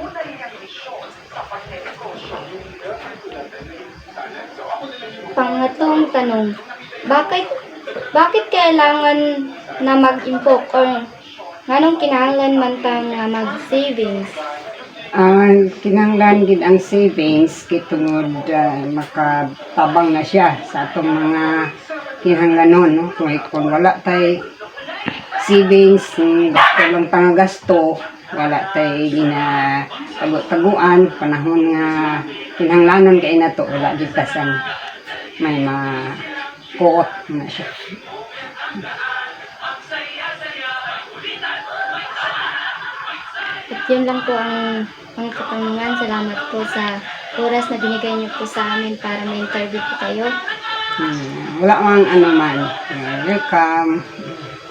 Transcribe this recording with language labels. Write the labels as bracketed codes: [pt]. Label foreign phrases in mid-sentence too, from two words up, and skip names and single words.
[tl] Pangatlong tanong, bakit kailangan na mag-impok or [hil] nganong kinahanglan man ta nga mag-savings? Kinahanglan gid ang savings kay tungod makatabang na siya sa atong mga kinahanglanon, no? Kung wala tay savings, gusto lang pangagasto, wala tay taguan panahon nga kinahanglanon kay nato, wala gid ta sang may kuot na siya. [tl] At yun lang po ang katanungan. Salamat po sa oras na binigay niyo po sa amin para ma-interview po kayo. [hil] Wala mang ano man. Welcome.